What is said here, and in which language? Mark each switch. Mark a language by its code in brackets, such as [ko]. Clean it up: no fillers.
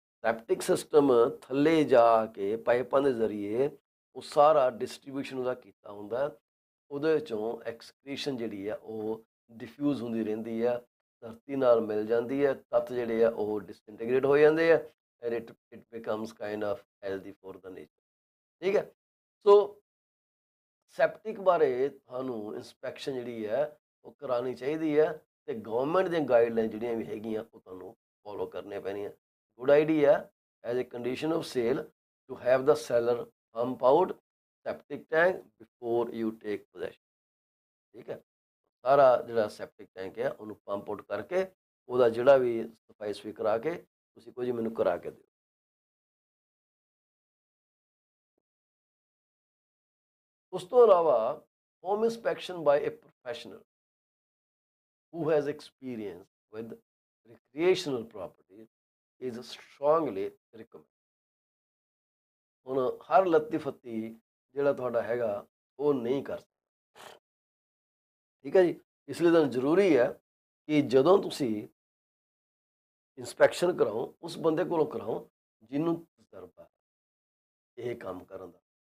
[pa] Septic system ਥੱਲੇ ਜਾ ਕੇ ਪਾਈਪਾਂ ਦੇ ਜ਼ਰੀਏ ਉਹ ਸਾਰਾ ਡਿਸਟਰੀਬਿਊਸ਼ਨ ਉਹਦਾ ਕੀਤਾ ਹੁੰਦਾ, ਉਹਦੇ ਵਿੱਚੋਂ ਐਕਸਕ੍ਰੀਸ਼ਨ ਜਿਹੜੀ ਆ ਉਹ ਡਿਫਿਊਜ਼ ਹੁੰਦੀ ਰਹਿੰਦੀ ਆ, ਧਰਤੀ ਨਾਲ ਮਿਲ ਜਾਂਦੀ ਹੈ, ਤੱਤ ਜਿਹੜੇ ਆ ਉਹ ਡਿਸਇੰਟੀਗ੍ਰੇਟ ਹੋ ਜਾਂਦੇ ਆ, [en] and it becomes kind of healthy for the nature, [pa] ठीक है। सो ਸੈਪਟਿਕ ਬਾਰੇ ਤੁਹਾਨੂੰ ਇਨਸਪੈਕਸ਼ਨ ਜਿਹੜੀ ਹੈ ਉਹ ਕਰਾਉਣੀ ਚਾਹੀਦੀ ਹੈ, ਤੇ ਗਵਰਨਮੈਂਟ ਦੀਆਂ ਗਾਈਡਲਾਈਨ ਜਿਹੜੀਆਂ ਵੀ ਹੈਗੀਆਂ ਉਹ ਤੁਹਾਨੂੰ ਫੋਲੋ ਕਰਨੀਆਂ ਪੈਣੀਆਂ। [en] good idea as a condition of sale to have the seller pump out septic tank before you take possession, [pa] ਠੀਕ ਹੈ। ਸਾਰਾ ਜਿਹੜਾ ਸੈਪਟਿਕ ਟੈਂਕ ਹੈ ਉਹਨੂੰ ਪੰਪ ਆਊਟ ਕਰਕੇ ਉਹਦਾ ਜਿਹੜਾ ਵੀ ਸਫਾਈ ਸੁਫਾਈ ਕਰਾ ਕੇ ਤੁਸੀਂ ਕੁਝ ਮੈਨੂੰ ਕਰਾ ਕੇ ਦਿਓ। ਉਸ ਤੋਂ ਇਲਾਵਾ [en] Home inspection by a professional who has experience with recreational property is strongly recommended। [pa] ਹੁਣ ਹਰ ਲੱਤੀ ਫੱਤੀ ਜਿਹੜਾ ਤੁਹਾਡਾ ਹੈਗਾ ਉਹ ਨਹੀਂ ਕਰ ਸਕਦਾ, ਠੀਕ ਹੈ ਜੀ। ਇਸ ਲਈ ਤਾਂ ਜ਼ਰੂਰੀ ਹੈ ਕਿ ਜਦੋਂ ਤੁਸੀਂ ਇੰਸਪੈਕਸ਼ਨ ਕਰਾਓ ਉਸ ਬੰਦੇ ਕੋਲੋਂ ਕਰਾਓ ਜਿਹਨੂੰ ਤਜਰਬਾ ਇਹ ਕੰਮ ਕਰਨ ਦਾ।